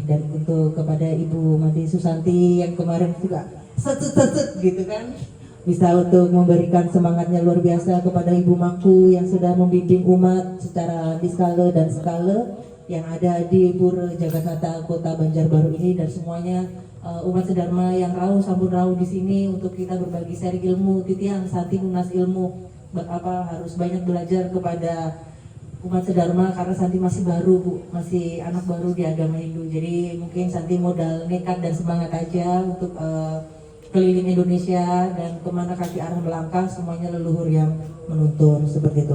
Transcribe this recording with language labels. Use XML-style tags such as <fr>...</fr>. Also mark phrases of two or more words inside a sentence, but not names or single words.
<id>Dan untuk kepada Ibu Mati Susanti yang kemarin juga set gitu kan, bisa untuk memberikan semangatnya luar biasa kepada Ibu Mangku yang sudah membimbing umat secara diskala dan skala yang ada di Pura Jagatnata Kota Banjarbaru ini, dan semuanya umat sedharma yang rauh sambut rauh di sini untuk kita berbagi sharing ilmu. Titiang Santi Munas ilmu harus banyak belajar kepada umat sedharma karena Santi masih baru Bu, masih anak baru di agama Hindu. Jadi mungkin Santi modal nekat dan semangat aja untuk keliling Indonesia, dan kemana kaki arah melangkah semuanya leluhur yang menuntun seperti itu.</id>